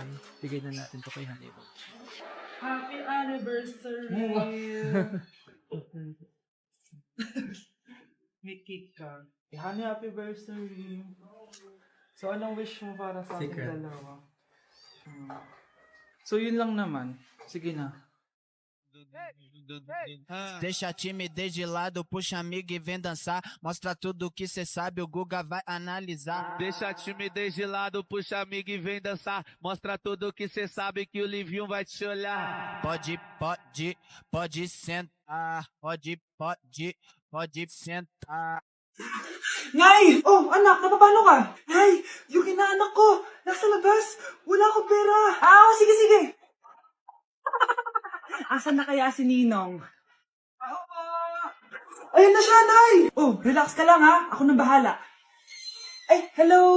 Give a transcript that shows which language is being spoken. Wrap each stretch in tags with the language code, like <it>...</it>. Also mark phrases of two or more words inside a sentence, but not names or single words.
<tl>Bigay na natin to kay Honey Bunch.</tl> <en>Happy anniversary!</en> <tl>May cake ka. Honey,</tl> <en>happy anniversary!</en> <tl>So, anong wish mo para sa ating dalawa? So, yun lang naman. Sige na.</tl> <pt>Deixa a timidez de lado, puxa amigo e vem dançar. Mostra tudo que cê sabe, o Guga vai analisar. Deixa a timidez de lado, puxa amigo e vem dançar. Mostra tudo que cê sabe que o Livinho vai te olhar. Pode sentar. Pode sentar.</pt> <tl>Nay! Oh, anak, napapalo ka? Nay, yung inaanak ko, nasa labas. Wala akong pera. Sige. Asan na kaya si Ninong? Ako po. Ayun na siya, Nay! Oh, relax ka lang ha. Ako nang bahala. Ay, hello.</tl>